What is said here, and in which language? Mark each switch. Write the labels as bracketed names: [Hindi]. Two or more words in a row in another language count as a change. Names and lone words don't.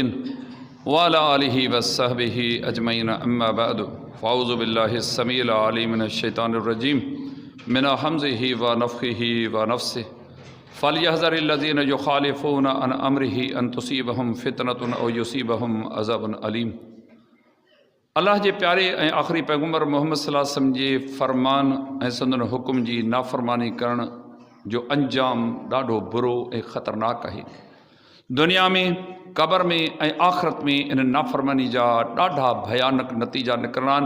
[Arabic] وعلى آله وصحبه أجمعين أما بعد فأعوذ بالله السميع العليم من الشيطان الرجيم من همزه ونفخه ونفثه فليحذر الذين يخالفون عن أمره أن تصيبهم فتنة أو يصيبهم عذاب أليم. [Sindhi] अल्लाह जे प्यारे ऐं आख़िरी पैगंबर मोहम्मद [Arabic] صلى الله عليه وسلم [Sindhi] जे फ़रमान ऐं संदन हुकुम जी नाफ़रमानी करण जो अंजाम ॾाढो बुरो ऐं ख़तरनाक आहे। दुनिया में, क़बर में ऐं आख़िरत में इन नाफ़रमानी जा ॾाढा भयानक नतीजा निकिरना आहिनि।